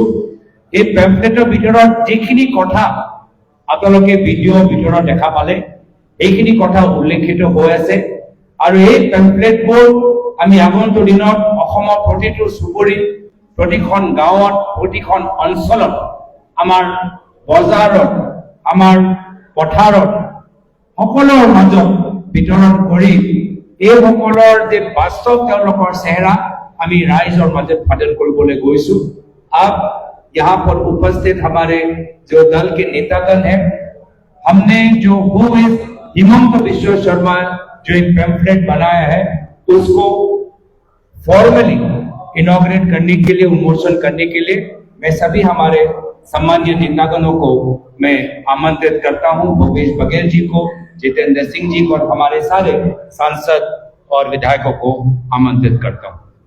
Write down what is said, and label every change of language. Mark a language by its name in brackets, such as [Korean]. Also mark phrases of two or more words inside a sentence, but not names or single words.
[Assamese] এই পেম্পলেটৰ ভিতৰত যিখিনি কথা আপোনালোকে ভিডিঅ'ৰ ভিতৰত দেখা পালে এইখিনি কথা উল্লেখিত হৈ আছে আৰু এই পেম্পলেটবোৰ আমি আগন্তুক দিনত অসমৰ প্ৰতিটো চুবুৰীত প্ৰতিখন গাঁৱত প্ৰতিখন অঞ্চলত আমাৰ বজাৰত আমাৰ পথাৰত সকলোৰ মাজত বিতৰণ কৰি এইসকলৰ যে বাস্তৱ তেওঁলোকৰ চেহেৰা আমি ৰাইজৰ মাজত ফাদিল কৰিবলৈ গৈছো [Hindi] अब यहाँ पर उपस्थित हमारे जो दल के नेतागण हैं हमने जो हिमंत बिश्व शर्मा जो एक पैम्फलेट बनाया है उसको [English] formally inaugurate [Hindi] करने के लिए उन्मोचन करने के लिए मैं सभी हमारे सम्मानीय नेतागणों को मैं आमंत्रित करता हूं भूपेश बघेल जी को जितेंद्र सिंह जी को और हमारे सारे सांसद और विधायकों को आमंत्रित करता हूं